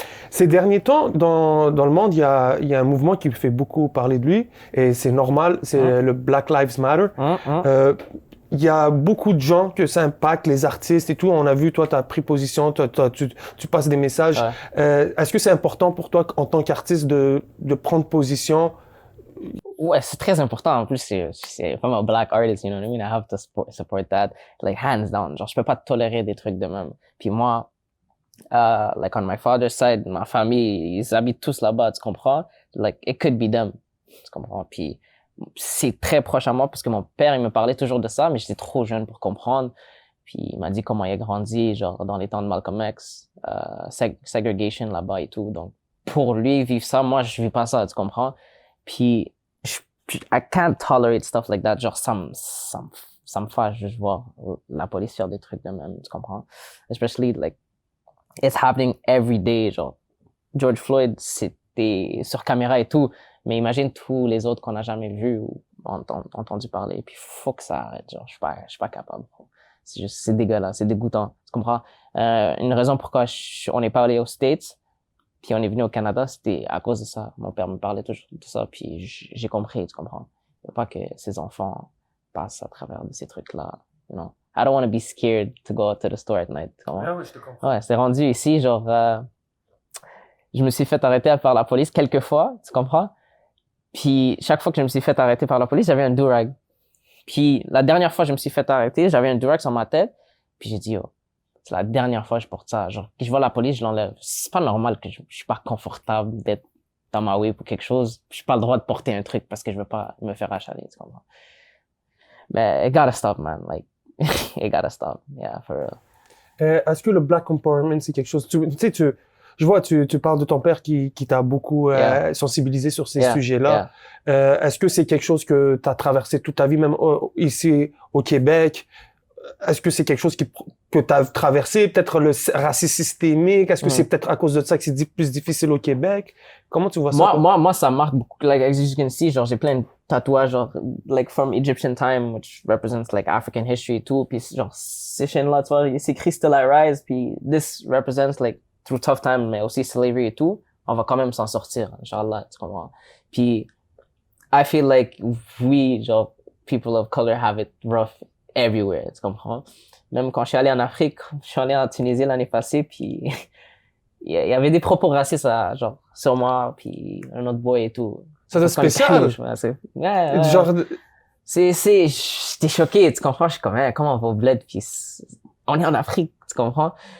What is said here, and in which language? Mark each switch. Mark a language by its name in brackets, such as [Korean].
[French] Ces derniers temps, dans le monde, il y a un mouvement qui fait beaucoup parler de lui, et c'est normal, c'est le Black Lives Matter. Il y a beaucoup de gens que ça impacte, les artistes et tout. On a vu, toi, tu as pris position, tu passes des messages. Est-ce que c'est important pour toi, en tant qu'artiste, de prendre position? Ouais, c'est très important. En plus, c'est comme un [English] black artist, you know what I mean? I have to support that, like, hands down. [French] Genre, je peux pas tolérer des trucs de même. Puis moi, [English] like, on my father's side, [French] ma famille, ils habitent tous là-bas, tu comprends? [English] Like, it could be them, [French] tu comprends? Puis c'est très proche à moi parce que mon père, il me parlait toujours de ça, mais j'étais trop jeune pour comprendre. Puis il m'a dit comment il a grandi, genre dans les temps de Malcolm X, segregation là-bas et tout. Donc pour lui, vivre ça, moi, je vis pas ça, tu comprends? [English] Puis I can't tolerate stuff like that. [French] Genre, ça me fâche de voir la police faire des trucs de même, tu comprends? [English] Especially, like, it's happening every day, genre. [French] George Floyd, c'était sur caméra et tout, mais imagine tous les autres qu'on n'a jamais vus ou entendu parler. Puis faut que ça arrête, genre, je suis pas capable. C'est dégueulasse, c'est dégoûtant, tu comprends? Une raison pourquoi on n'est pas allé aux States, puis on est venu au Canada, c'était à cause de ça. Mon père me parlait toujours de ça, puis j'ai compris, tu comprends? Il ne faut pas que ces enfants passent à travers de ces trucs-là, you know? [English] I don't want to be scared to go to the store at night. [French] Ah oui, je te comprends. Ouais, c'est rendu ici, genre, je me suis fait arrêter par la police quelques fois, tu comprends? Puis chaque fois que je me suis fait arrêter par la police, j'avais un do-rag. Puis la dernière fois que je me suis fait arrêter, j'avais un do-rag sur ma tête, puis j'ai dit, oh, c'est la dernière fois que je porte ça. Genre, quand je vois la police, je l'enlève. C'est pas normal que je suis pas confortable d'être dans ma way pour quelque chose. Je suis pas le droit de porter un truc parce que je veux pas me faire achaler, tu comprends? [English] Mais it gotta stop, man. Like, it gotta stop. Yeah, for real. [French] Est-ce que le Black Empowerment, c'est quelque chose... Tu sais, je vois, tu parles de ton père qui t'a beaucoup sensibilisé sur ces sujets-là. Est-ce que c'est quelque chose que tu as traversé toute ta vie, même ici au Québec? Est-ce que c'est quelque chose que tu as traversé? Peut-être le racisme systémique? Est-ce que c'est peut-être à cause de ça que c'est plus difficile au Québec? Comment tu vois ça? Moi, ça marque beaucoup. [English] Like, as you can see, genre, [French] j'ai plein de tatouages, [English] genre, like, from Egyptian time, which represents, like, African history et tout. [French] Puis, genre, ces chaînes-là, tu vois, c'est écrit Still I Rise. Puis, [English] this represents, like, through tough time, [French] mais aussi slavery et tout. On va quand même s'en sortir, Inch'Allah, tu comprends? [English] Puis, I feel like we, genre, people of color have it rough everywhere, tu comprends? [French] Même quand je suis allé en Afrique, je suis allé en Tunisie l'année passée, puis il y avait des propos racistes, genre, sur moi, puis un autre boy et tout. Ça c'est spécial. Genre, j'étais choqué, tu comprends? Je suis comme, comment on va au bled, puis on est en Afrique, tu comprends?